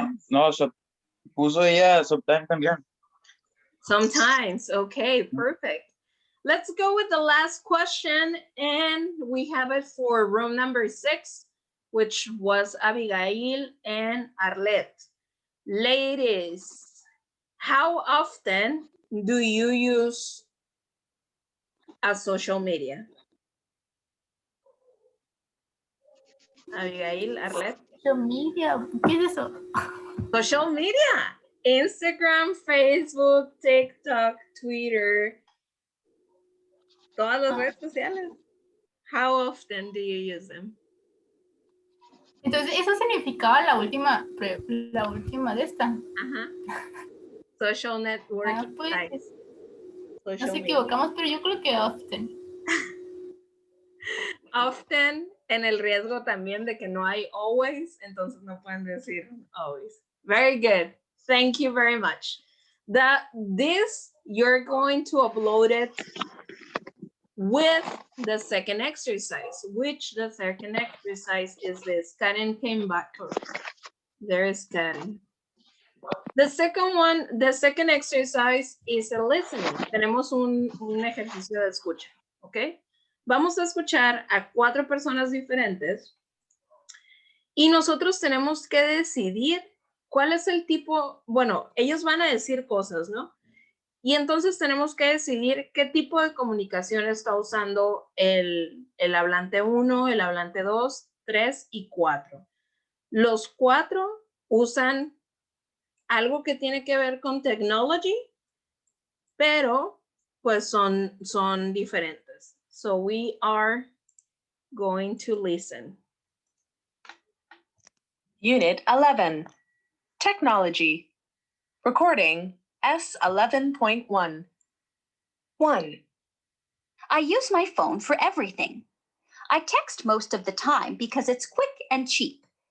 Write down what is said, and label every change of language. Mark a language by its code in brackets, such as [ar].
[es] No, puso ella sometimes también. [en] Sometimes. Okay, perfect. Let's go with the last question, and we have it for room number 6, which was Abigail and Arlette. Ladies, how often do you use a social media? Abigail, Arlette. [es] Social media, ¿qué es eso? [en] Social media. Instagram, Facebook, TikTok, Twitter. [es] Todas las redes sociales. [en] How often do you use them? [es] Entonces, eso significaba la última de esta. [en] Ajá. Social networking [es] Pues, [en] sites. [es] nos [en] Social media. [es] equivocamos, pero yo creo que often. Often, en el riesgo también de que no hay always, entonces no pueden decir always. [en] Very good. Thank you very much. This, you're going to upload it with the second exercise, which the second exercise is this. Karen came back. There is Karen. The second exercise is a listening. [es] Tenemos un ejercicio de escucha, ¿ok? Vamos a escuchar a 4 personas diferentes y nosotros tenemos que decidir cuál es el tipo, bueno, ellos van a decir cosas, ¿no? Y entonces tenemos que decidir qué tipo de comunicación está usando el hablante 1, el hablante 2, 3 y 4. Los 4 usan algo que tiene que ver con technology, pero pues son diferentes. [en] So we are going to listen. Unit 11, Technology. Recording S11.1. 1. I use my phone for everything. I text most of the time because it's quick and cheap.